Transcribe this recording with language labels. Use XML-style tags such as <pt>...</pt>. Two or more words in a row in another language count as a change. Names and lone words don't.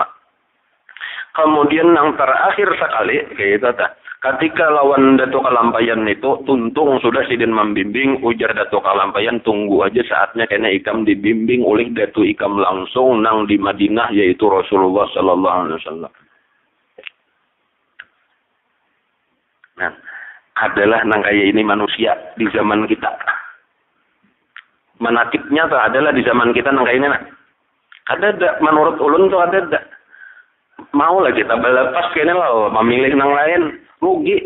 <bjn>Kemudian yang terakhir sekali kayak itu tak. Ketika lawan Datuk Kalampayan itu tuntung sudah sidin membimbing, ujar Datuk Kalampayan tunggu aja saatnya karena ikam dibimbing oleh Datuk Ikam langsung nang di Madinah yaitu Rasulullah</bjn> <ar>صلى الله عليه وسلم.</ar> <bjn>Nah, adalah nang kayak ini manusia di zaman kita. Menakibnya tuh adalah di zaman kita nang kayak ini. Ada menurut ulun tuh ada. Mau lah kita belepas kayaknya lah, memilih nang lain rugi.</bjn>